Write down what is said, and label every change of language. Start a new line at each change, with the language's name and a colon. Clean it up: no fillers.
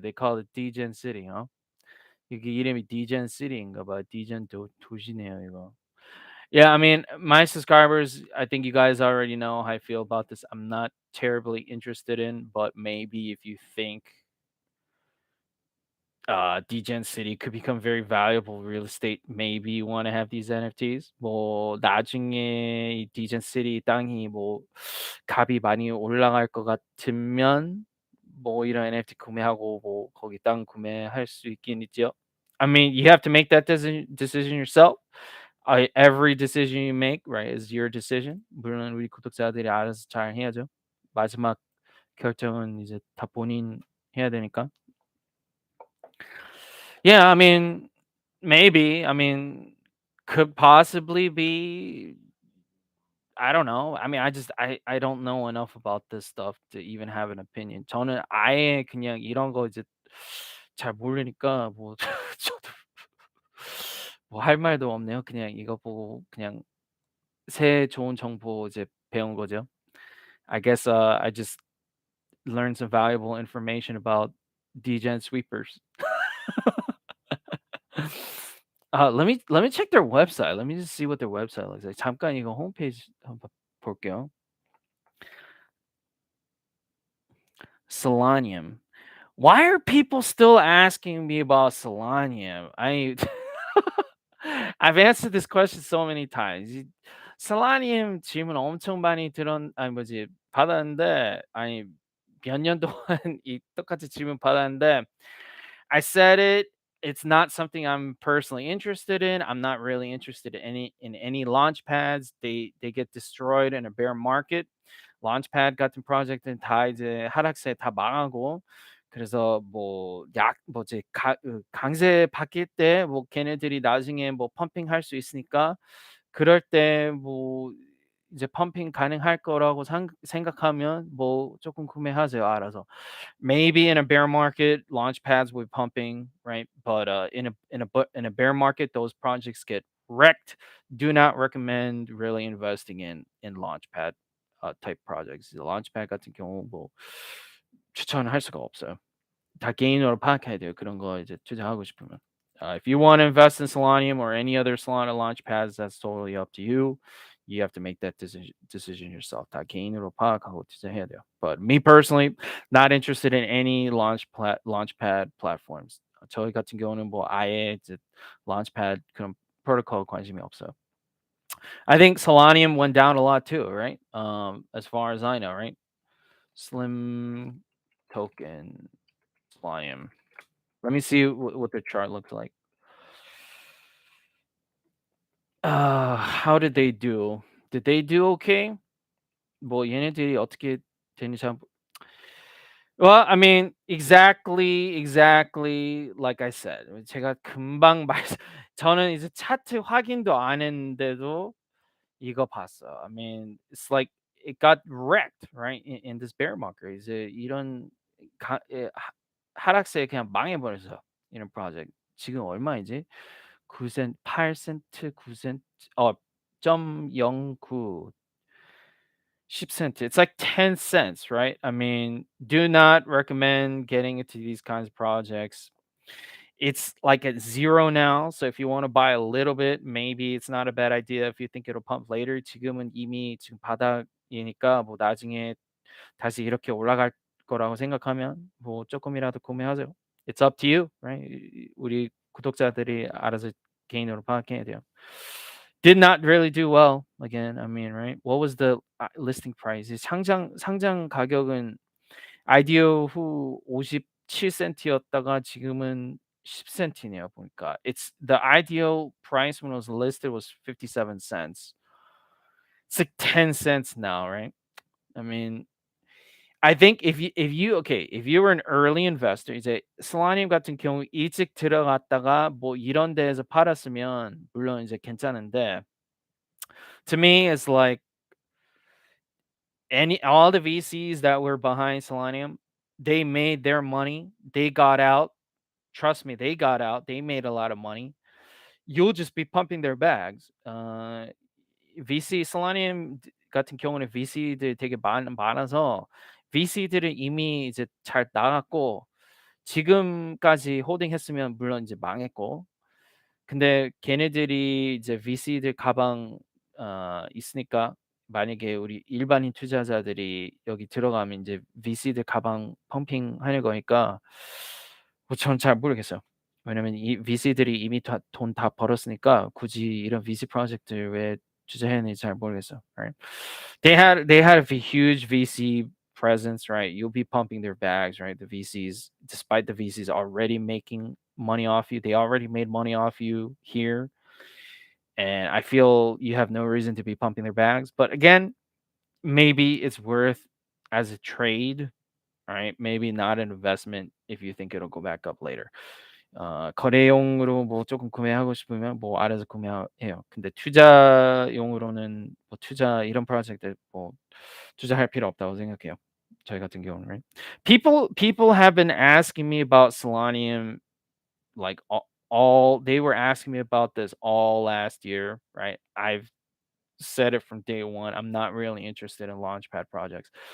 English: They call it degen city,
Korean: 이게 이름이 degen city인가 봐. degen 도시네요, 이거.
English: Yeah, I mean, my subscribers, I think you guys already know how I feel about this. I'm not terribly interested in, but maybe if you think Degen City could become very valuable real estate, maybe you want to have these NFTs.
Korean: 뭐 나중에 이 Degen City 땅이 뭐 값이 많이 올라갈 것 같으면 뭐 이런 NFT 구매하고 뭐 거기 땅 구매할 수 있긴 있죠.
English: I mean, you have to make that decision yourself. Every decision you make, right, is your decision.
Korean: 물론 우리 구독자들이 알아서 잘 해야죠. 마지막 결정은 이제 다 본인 해야 되니까.
English: Yeah, I mean, maybe. I mean, could possibly be. I don't know. I mean, I don't know enough about this stuff to even have an opinion.
Korean: 저는 아예 그냥 이런 거 이제 잘 모르니까 뭐 저도 뭐 할 말도 없네요. 그냥 이거 보고 그냥 새 좋은 정보 이제 배운 거죠.
English: I guess I just learned some valuable information about degen sweepers. Let me check their website. Let me just see what their website looks like.
Korean: 잠깐 이거 홈페이지 한번 볼게요.
English: Selenium. Why are people still asking me about Selenium? I've answered this question so many times.
Korean: Selenium 질문 엄청 많이 뭐지 받았는데 몇 년 동안 이 똑같이 질문 받았는데
English: I said it. It's not something I'm personally interested in. I'm not really interested in any launch pads. They get destroyed in a bear market.
Korean: launchpad 같은 프로젝트는 다 이제 하락세 다 망하고 그래서 뭐 뭐지 강세 바뀔 때 뭐 걔네들이 나중에 뭐 펌핑할 수 있으니까 그럴 때 뭐 이제 펌핑 가능할 거라고 생각하면 뭐 조금 구매하세요, 알아서.
English: Maybe in a bear market, launch pads will be pumping, right? But in a bear market, those projects get wrecked. Do not recommend really investing in launch pad type projects.
Korean: launch pad 같은 경우 뭐 추천할 수가 없어요. 다 개인으로 파악해야 돼요. 그런 거 이제 투자하고 싶으면.
English: If you want to invest in Solanium or any other Solana launch pads, that's totally up to you. You have to make that decision yourself.
Korean: 다 개인으로 파악하고 투자해야 돼요.
English: But me personally, not interested in any launchpad platforms.
Korean: 저희 같은 경우는 뭐 아예 이제 launchpad 그런 프로토콜 관심이 없어요.
English: I think Solanium went down a lot too, right? As far as I know, right? Slim token Solanium. Let me see what the chart looks like. How did they do? Did they do okay?
Korean: 뭐 얘네들이 어떻게 되는지 잘
English: Well, I mean, exactly like I said.
Korean: 제가 금방 말씀 저는 이제 차트 확인도 안 했는데도 이거 봤어.
English: I mean, it's like it got wrecked, right? In this bear market.
Korean: 이제 이런 하락세에 그냥 망해버렸어. 이런 프로젝트. 지금 얼마이지? 9센트, 8센트, 9센트, .09 10 cent.
English: It's like 10 cents, right? I mean, do not recommend getting into these kinds of projects. It's like at zero now. So if you want to buy a little bit, maybe it's not a bad idea if you think it'll pump later.
Korean: 지금은 이미 지금 바닥이니까 뭐 나중에 다시 이렇게 올라갈 거라고 생각하면 뭐 조금이라도 구매하세요.
English: It's up to you, right?
Korean: 우리 구독자들이 알아서 개인으로 파악해야 돼요.
English: Did not really do well again. I mean, right? What was the listing price?
Korean: 상장 가격은 아이디어 후 57센트였다가 지금은 10센트네요, 보니까.
English: It's the ideal price when it was listed was 57 cents. It's like 10 cents now, right? I mean, I think if you were an early investor,
Korean: 이제 슬라님 같은 경우 일찍 들어갔다가 뭐 이런 데에서 팔았으면 물론 이제 괜찮은데
English: to me it's like all the VCs that were behind Solanium, they made their money. They got out. Trust me, they got out. They made a lot of money. You'll just be pumping their bags.
Korean: VC Solanium 같은 경우는 VC들 되게 많아서 VC들은 이미 이제 잘 나갔고 지금까지 홀딩했으면 물론 이제 망했고 근데 걔네들이 이제 VC들 가방 있으니까 만약에 우리 일반인 투자자들이 여기 들어가면 이제 VC들 가방 펌핑하는 거니까 뭐 저는 잘 모르겠어요. 왜냐면 이 VC들이 이미 돈 다 벌었으니까 굳이 이런 VC 프로젝트를 왜 투자해야 하는지 잘 모르겠어요.
English: Right? They had a huge VC presence, right? You'll be pumping their bags, right? The VCs, despite the VCs already making money off you, they already made money off you here. And I feel you have no reason to be pumping their bags. But again, maybe it's worth as a trade, right? Maybe not an investment if you think it'll go back up later.
Korean: 거래용으로 뭐 조금 구매하고 싶으면 뭐 알아서 구매해요. 근데 투자용으로는 뭐 투자 이런 프로젝트 뭐 투자할 필요 없다고 생각해요. 저희 같은 경우는.
English: Right? People have been asking me about Solanium like all they were asking me about this all last year, right? I've said it from day one. I'm not really interested in launchpad projects.